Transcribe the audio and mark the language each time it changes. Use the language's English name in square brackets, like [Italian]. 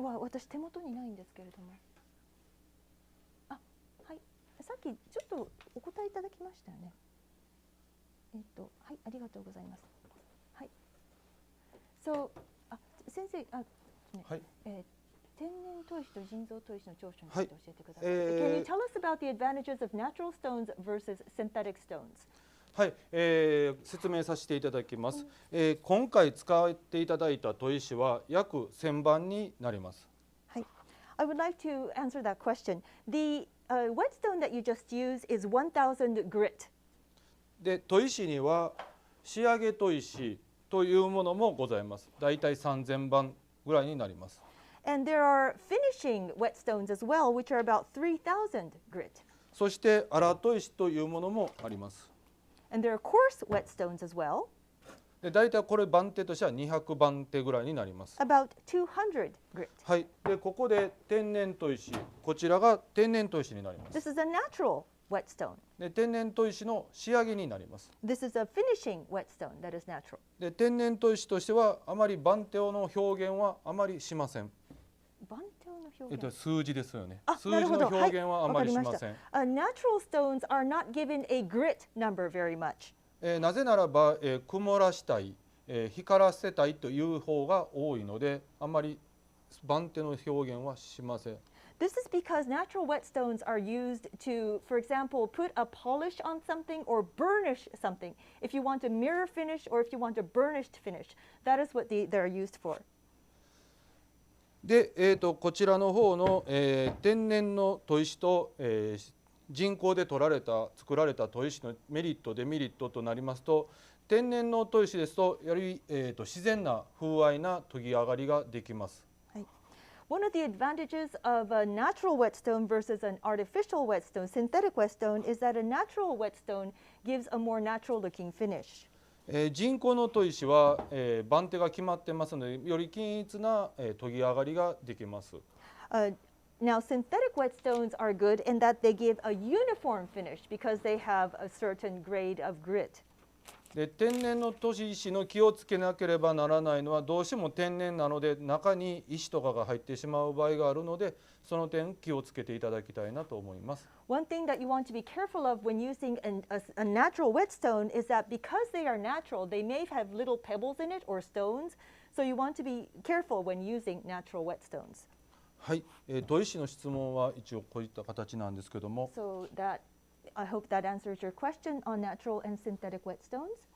[Japanese] 私手元にないんですけれども。あ、はい。さっきちょっとお答えいただきましたよね。はい、ありがとうございます。はい。 [English] So、 [Japanese] 先生、ね、はい。天然砥石と人造砥石の長所について教えてください。 [English] Can you tell us about the advantages of natural stones versus synthetic stones? [Japanese] はい、説明させていただきます。今回使っていただいた砥石は約1000番になります。はい。 [English] I would like to answer that question. The whetstone that you just used is 1000 grit. [Japanese] で、砥石には仕上げ砥石というものもございます。だいたい3000番ぐらいになります。 [English] And there are finishing whetstones as well, which are about 3000 grit. [Japanese] そして荒砥石というものもあります。 [English] And there are coarse whetstones as well. [Japanese] で、だいたいこれ番手としては200番手ぐらいになります。 [English] About 200 grit. [Japanese] はい。で、ここで天然砥石、こちらが天然砥石になります。 [English] This is a natural whetstone. [Japanese] で、天然砥石の仕上げになります。 [English] This is a finishing whetstone that is natural. [Japanese] で、天然砥石としてはあまり番手の表現はあまりしません。番手の表現。数字ですよね。あ、数字の表現はあまりしません。 [English] Natural stones are not given a grit number very much. [Japanese] なぜならば、曇らしたい、光らせたいという方が多いので、あまり番手の表現はしません。 [English] This is because natural whetstones are used to, for example, put a polish on something or burnish something. If you want a mirror finish or if you want a burnished finish, that is what they're used for. [Japanese] で、こちらの方の、天然の砥石と、人工で作られた砥石のメリットデメリットとなりますと、天然の砥石ですとより、自然な風合いな研ぎ上がりができます。 [English] One of the advantages of a natural whetstone versus an artificial whetstone, synthetic whetstone, is that a natural whetstone gives a more natural looking finish. [Japanese] 人工の砥石は、番手が決まってますので、より均一な、研ぎ上がりができます。 [English] Now, synthetic whetstones are good in that they give a uniform finish because they have a certain grade of grit. [Japanese] で天然の砥石の気をつけなければならないのは、どうしても天然なので中に石とかが入ってしまう場合があるので、その点気をつけていただきたいなと思います。 [English] One thing that you want to be careful of when using a natural whetstone is that because they are natural, they may have little pebbles in it or stones. So you want to be careful when using natural whetstones. [Japanese] はい、砥石の質問は一応こういった形なんですけども。 [English] So that I hope that answers your question on natural and synthetic whetstones.